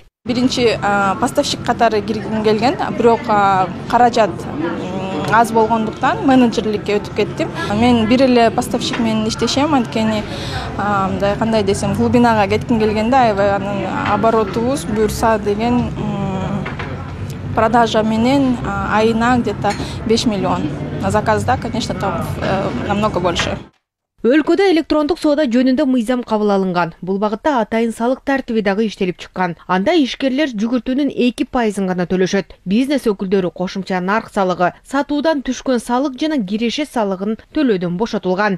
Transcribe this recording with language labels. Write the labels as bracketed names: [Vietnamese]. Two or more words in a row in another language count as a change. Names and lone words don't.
[Kyrgyz] Биринчи поставщик катары киргим келген, бирок каражат аз болгондуктан менеджерликке өтүп кеттим. Мен бир эле поставщик менен иштешем, анткени мындай кандай десем, глубинага кетким келгенде аябай анын оборотубуз буюрса деген продажа менен айына где-то 5 миллион. [Russian] На заказда, конечно, там намного больше. [Kyrgyz] Өлкөдө электрондук соода жөнүндө мыйзам кабыл алынган. Бул багытта атайын салык тартиби дагы иштелип чыккан. Анда ишкерлер жүгүртүүнүн 2% гана төлөшөт. Бизнес өкүлдөрү кошумча нарк салыгы, сатуудан түшкөн салык жана киреше салыгын төлөөдөн бошотулган.